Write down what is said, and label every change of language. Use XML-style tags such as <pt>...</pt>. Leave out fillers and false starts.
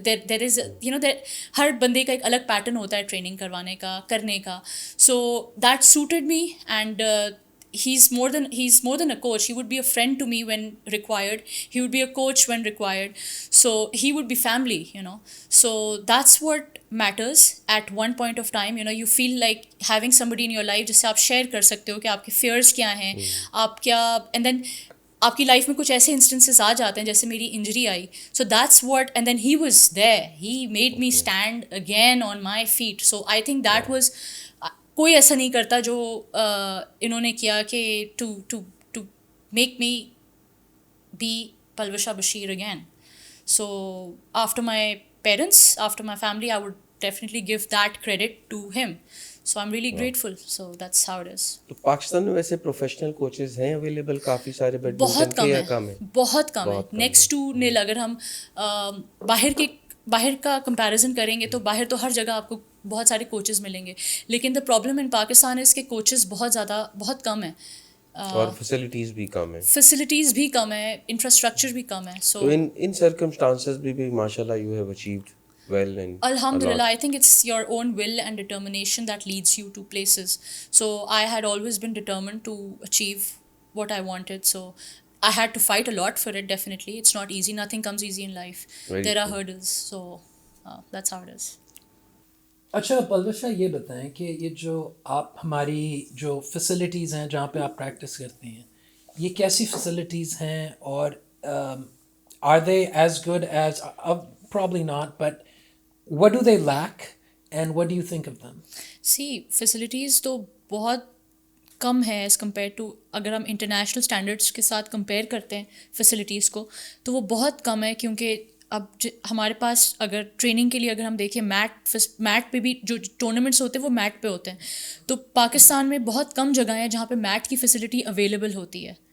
<en>there is</en> <ur>ہر بندے کا ایک الگ پیٹرن ہوتا ہے ٹریننگ کروانے کا، کرنے کا.</ur> <en>So that suited me, and he's more than a coach. He would be a friend to me when required. He would be a coach when required. So he would be family. So that's what matters at one point of time. You feel like having somebody in your life</en> <ur>جس سے آپ share کر سکتے ہو کہ آپ کے fears کیا ہیں، آپ کیا، اینڈ دین آپ کی لائف میں کچھ ایسے انسٹنسز آ جاتے ہیں جیسے میری injury I.</ur> <en>So that's what, and then he was there, he made me stand again on my feet. So I think that was,</en> <ur>کوئی ایسا نہیں کرتا جو انہوں نے کیا کہ</ur> <en>To make me be Palwasha Bashir again. So after my parents, after my family, I would definitely give that credit to him. So I am really grateful. So that's how it is. تو</en> <ur>پاکستان میں ویسے پروفیشنل کوچز ہیں اویلیبل کافی سارے؟ بہت کم ہے، بہت کم ہے. نیکسٹ ٹو نیل. اگر ہم باہر کا کمپیریزن کریں گے تو باہر تو ہر جگہ آپ کو بہت سارے کوچز ملیں گے، لیکن</ur> <en>the problem in Pakistan is</en> <ur>کہ کوچز بہت کم ہیں، اور فیسلٹیز بھی کم ہے، انفراسٹرکچر بھی کم ہے. سو</ur> <en>In circumstances بھی ماشاءاللہ you have achieved well and alhamdulillah. I think it's your own will and determination that leads you to places. So I had always been determined to achieve what I wanted. So I had to fight a lot for it. Definitely it's not easy. Nothing comes easy in life. There are hurdles. So that's how it is.</en> <ur>اچھا پلوشا، یہ بتائیں کہ یہ جو آپ ہماری جو facilities ہیں جہاں پہ آپ پریکٹس کرتے ہیں، یہ کیسی فیسلٹیز ہیں، اور</ur> <en>are they as good as probably not, but what do they lack and what do you think of them?</en> <ur>C facilities تو بہت کم ہے ایز کمپیئر ٹو اگر ہم انٹرنیشنل اسٹینڈرڈس کے ساتھ کمپیئر کرتے ہیں فیسلٹیز کو تو وہ بہت کم ہے. کیونکہ اب ہمارے پاس اگر ٹریننگ کے لیے اگر ہم دیکھیں میٹ پہ بھی جو ٹورنامنٹس ہوتے ہیں وہ میٹ پہ ہوتے ہیں, تو پاکستان میں بہت کم جگہیں ہیں جہاں پہ میٹ کی فیسلٹی اویلیبل ہوتی ہے.</ur>